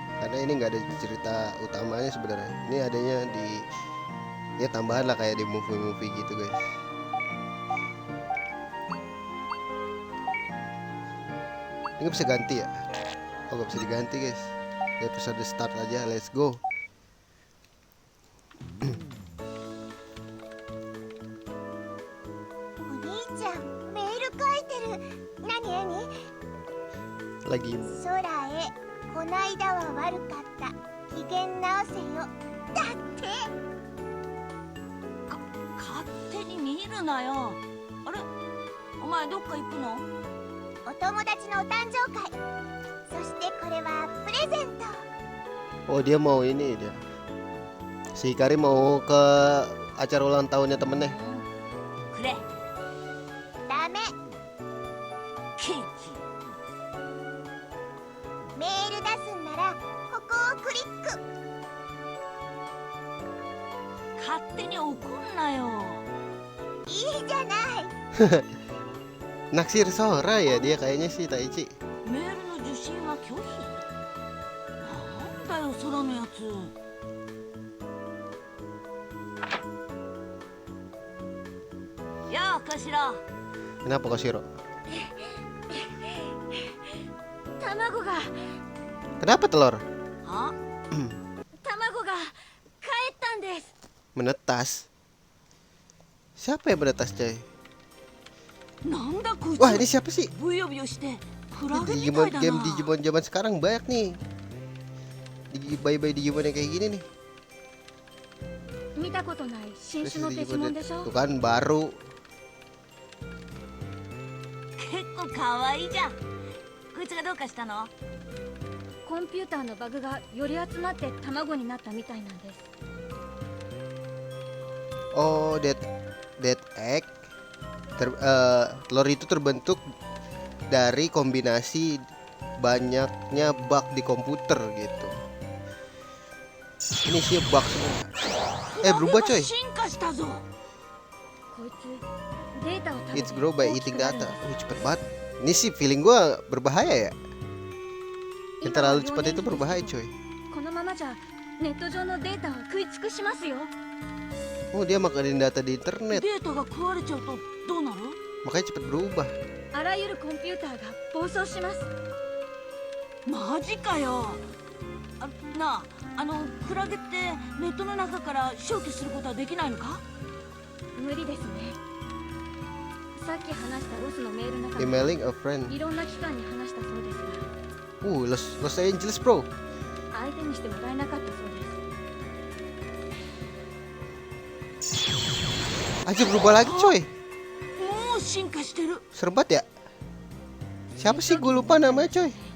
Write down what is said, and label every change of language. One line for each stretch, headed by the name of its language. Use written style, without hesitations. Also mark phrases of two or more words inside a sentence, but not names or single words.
Indonesian: Karena ini nggak ada cerita utamanya sebenarnya. Ini adanya di ya tambahan lah, kayak di movie-movie gitu guys. Ini bisa ganti ya? Oh, gak bisa diganti guys.
English: Episode start
Indonesian: aja,
English: let's go.
Japanese: お兄ちゃんメール書いてる。何
Indonesian: Lagi
Japanese: 空へこないだは悪かった、機嫌直せよ。だって勝手に見るなよ。あれ、お前どっか行くの？お友達のお誕生会、そしてこれはプレゼント。
Indonesian: Oh, dia mau ini dia. Si Hikari mau ke acara ulang tahunnya temennya.
Japanese: くれ。ダメ。ケーキ。メール出すんならここをクリック。勝手に怒んなよ。いいじゃない。
Indonesian: Naksir Sora ya dia kayaknya sih Taichi.
Japanese: メールの受信は拒否。なんだよ空のやつ。やあ頭。
Indonesian: Kenapa Koshiro?
Japanese: 卵が
Indonesian: Kenapa telur?
Japanese: あ？卵が帰ったんです。
Indonesian: Menetas. Siapa yang menetas coy?
Japanese: なんだこいつ。
Indonesian: Wah, ini siapa sih?
Japanese: ブヨブヨしてクラ
Indonesian: Ini
Japanese: ゲみた
Indonesian: Digimon
Japanese: いだ
Indonesian: game
Japanese: な。
Indonesian: Digimon zaman sekarang banyak nih. Bayi-bayi Digimon yang kayak gini nih.
Japanese: 見たことない新
Indonesian: Terus
Japanese: 種のデジ
Indonesian: Digimon
Japanese: モンでしょ。
Indonesian: tuh kan baru.
Japanese: 結構可愛いじゃん。こいつがどうかしたの？コンピューターのバグがより集まって卵になったみたいなんです。
English: Oh, that egg
Indonesian: telur itu terbentuk dari kombinasi banyaknya bug di komputer gitu. Ini sih bug semua. Berubah coy.
Japanese: 進化したぞ。こいつデータを食べ
English: It's
Japanese: て
English: grow by
Japanese: 大き
English: eating
Japanese: くなるん
English: data.
Japanese: です。
Indonesian: Cepet banget. Ini sih feeling gua berbahaya ya. Yang
Japanese: 今は
Indonesian: terlalu
Japanese: 幼
Indonesian: cepat
Japanese: 年
Indonesian: itu
Japanese: 期です
Indonesian: berbahaya
Japanese: けど
Indonesian: coy.
Japanese: このままじゃネット上のデータを食い尽くしますよ。
Indonesian: Oh, dia makanin data di internet.
Japanese: データが食われちゃうとどうなる？
Indonesian: Makanya cepet berubah.
Japanese: あらゆるコンピューターが暴走します。マジかよ。なあ、クラゲってネットの中から消去することはできないのか？無理ですね。さっき話したロスのメールの中で
English: Emailing a friend.
Japanese: いろんな機関に話したそうですが、
Indonesian: Los Angeles bro.
Japanese: 相手にしてもらえなかったそうです。
Indonesian: Aja berubah lagi coy.
Japanese: もう進化してる。
Indonesian: Serem banget ya. Siapa sih, gue lupa namanya coy.